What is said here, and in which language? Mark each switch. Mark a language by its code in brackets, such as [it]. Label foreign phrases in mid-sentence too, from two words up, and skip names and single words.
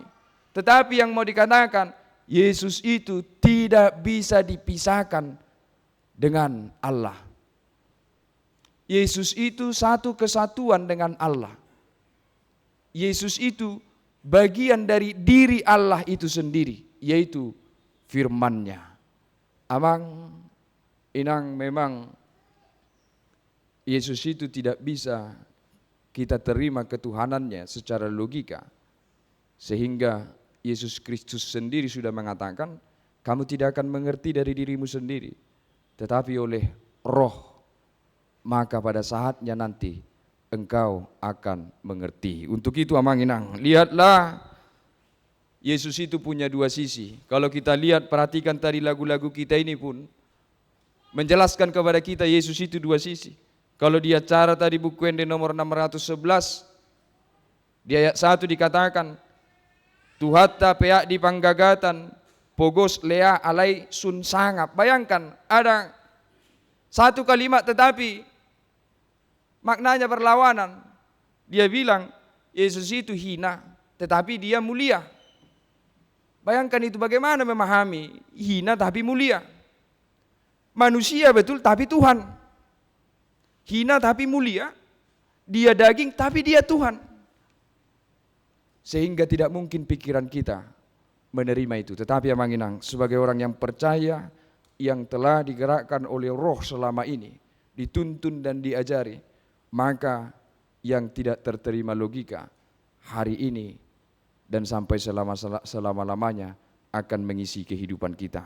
[id] Tetapi yang mau dikatakan, Yesus itu tidak bisa dipisahkan dengan Allah. Yesus itu satu kesatuan dengan Allah. Yesus itu bagian dari diri Allah itu sendiri, yaitu firman-Nya. [bbc] Amang, inang [id] memang Yesus itu tidak bisa kita terima ketuhanannya secara logika. Sehingga Yesus Kristus sendiri sudah mengatakan, kamu tidak akan mengerti dari dirimu sendiri, tetapi oleh Roh, maka pada saatnya nanti engkau akan mengerti. Untuk itu [bbc] amang inang, [id] lihatlah Yesus itu punya dua sisi. Kalau kita lihat, perhatikan tadi lagu-lagu kita ini pun menjelaskan kepada kita Yesus itu dua sisi. Kalau dia cara tadi buku Ende nomor 611, di ayat 1 dikatakan, [bbc] Tuhatta peak di panggagatan, pogos lea alai sun sangap. [id] Bayangkan ada satu kalimat tetapi maknanya berlawanan. Dia bilang Yesus itu hina tetapi dia mulia. Bayangkan itu bagaimana memahami hina tapi mulia. Manusia betul tapi Tuhan. Hina tapi mulia. Dia daging tapi dia Tuhan. Sehingga tidak mungkin pikiran kita menerima itu. Tetapi [bbc] amang inang, [id] sebagai orang yang percaya, yang telah digerakkan oleh Roh selama ini, dituntun dan diajari, maka yang tidak terterima logika hari ini dan sampai selama-lamanya akan mengisi kehidupan kita.